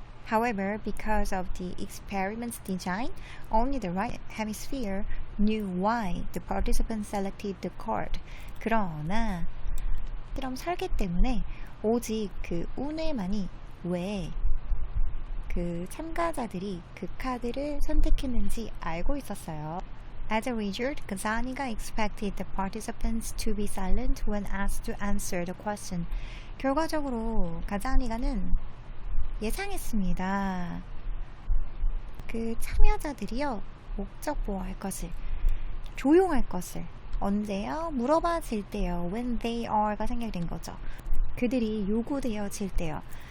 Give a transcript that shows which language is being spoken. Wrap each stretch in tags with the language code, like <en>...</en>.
<en>However, because of the experiment's design, only the right hemisphere knew why the participants selected the card.</en> <ko>그러나 실험 설계 때문에 오직 그 우뇌만이 왜 그 참가자들이 그 카드를 선택했는지 알고 있었어요.</ko> <en>As a result, Kazaniga expected the participants to be silent when asked to answer the question.</en> <ko>결과적으로 가자니가는 예상했습니다. 그 참여자들이요, 목적보호할 것을, 조용할 것을, 언제요? 물어봐질 때요.</ko> <en>When they are</en> <ko>가 생략된 거죠. 그들이 요구되어질 때요.</ko>